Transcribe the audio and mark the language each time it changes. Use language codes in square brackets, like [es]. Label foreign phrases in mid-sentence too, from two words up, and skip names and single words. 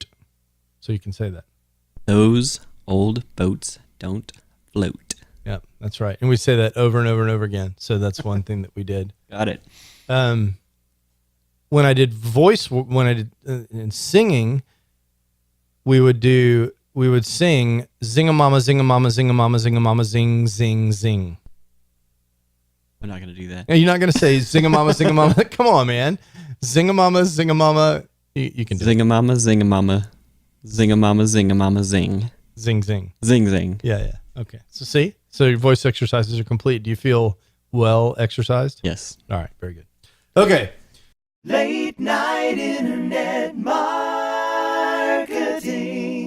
[en] So you can say that. Those old boats don't float. Yeah, that's right. And we say that over and over and over again. So that's one thing that we did. Got it. When I did in singing, we would sing zing-a-mama, zing-a-mama, zing-a-mama, zing-a-mama, zing, zing, zing. I'm not going to do that. You're not going to say zing-a-mama, zing-a-mama. Come on, man. Zing-a-mama, zing-a-mama. You can do it. Zing-a-mama, zing-a-mama, zing-a-mama, zing-a-mama, zing. Zing, zing. Zing, zing. Yeah. Okay. So see? So your voice exercises are complete. Do you feel well exercised? Yes. All right. Very good. Okay. Late night internet marketing.